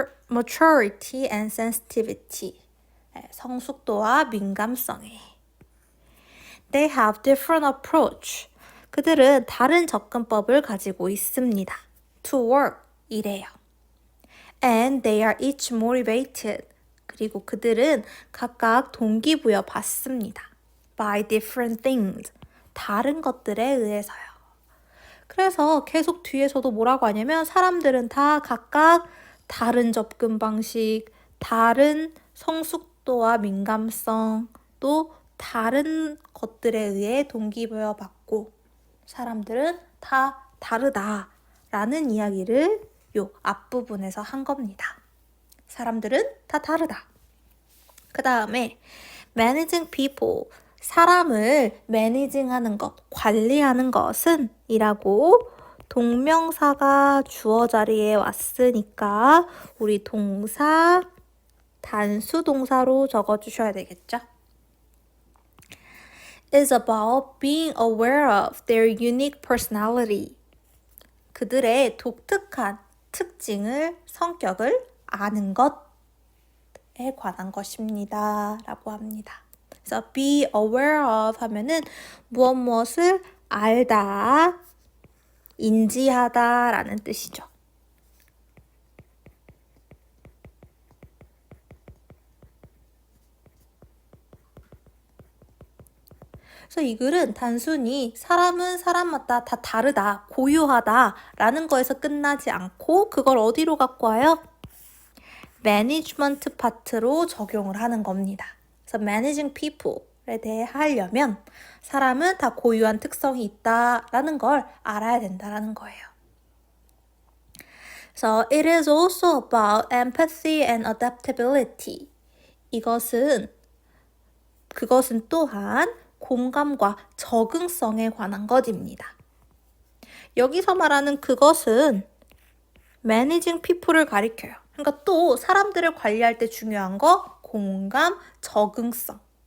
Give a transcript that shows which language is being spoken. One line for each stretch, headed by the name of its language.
English: Maturity and sensitivity.
Korean: 성숙도와 민감성에.
English: They have different approach.
Korean: 그들은 다른 접근법을 가지고 있습니다.
English: To work.
Korean: 일해요.
English: And they are each motivated.
Korean: 그리고 그들은 각각 동기부여 받습니다.
English: By different things.
Korean: 다른 것들에 의해서요. 그래서 계속 뒤에서도 뭐라고 하냐면 사람들은 다 각각 다른 접근 방식, 다른 성숙도와 민감성, 또 다른 것들에 의해 동기부여 받고 사람들은 다 다르다라는 이야기를 요 앞부분에서 한 겁니다. 사람들은 다 다르다. 그 다음에
English: managing people,
Korean: 사람을 매니징하는 것, 관리하는 것은 이라고 동명사가 주어 자리에 왔으니까 우리 동사 단수 동사로 적어주셔야 되겠죠?
English: is about being aware of their unique personality.
Korean: 그들의 독특한 특징을, 성격을 아는 것에 관한 것입니다. 라고 합니다. 그래서 be aware of 하면은 무엇을 알다, 인지하다 라는 뜻이죠. 그래서 이 글은 단순히 사람은 사람마다 다 다르다, 고유하다 라는 거에서 끝나지 않고 그걸 어디로 갖고 와요? 매니지먼트 파트로 적용을 하는 겁니다. 그래서
English: managing people
Korean: 에 대해 하려면 사람은 다 고유한 특성이 있다라는 걸 알아야 된다라는 거예요. 그래서
English: it is also about empathy and adaptability.
Korean: 그것은 또한 공감과 적응성에 관한 것입니다. 여기서 말하는 그것은
English: managing people
Korean: 를 가리켜요. 그러니까 또 사람들을 관리할 때 중요한 거 공감, 적응성.